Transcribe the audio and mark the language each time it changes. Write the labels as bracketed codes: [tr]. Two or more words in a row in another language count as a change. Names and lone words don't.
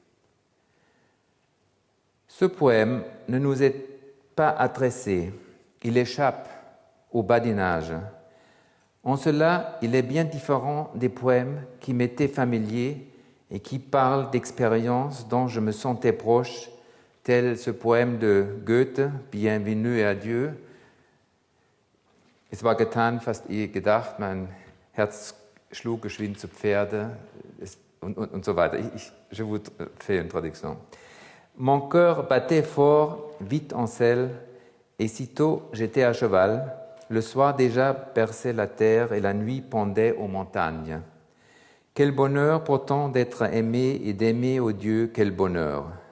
[fr] Ce poème ne nous est pas adressé, il échappe au badinage. En cela, il est bien différent des poèmes qui m'étaient familiers et qui parlent d'expériences dont je me sentais proche, tel ce poème de Goethe, Bienvenue et adieu. [de] Es war getan, fast ehe gedacht, mein Herz schlug geschwind zu Pferde, und so weiter. [fr] Je vous fais une traduction. Mon cœur battait fort, vite en selle, et sitôt j'étais à cheval. Le soir déjà perçait la terre et la nuit pendait aux montagnes. Quel bonheur pourtant d'être aimé et d'aimer, ô Dieu, quel bonheur.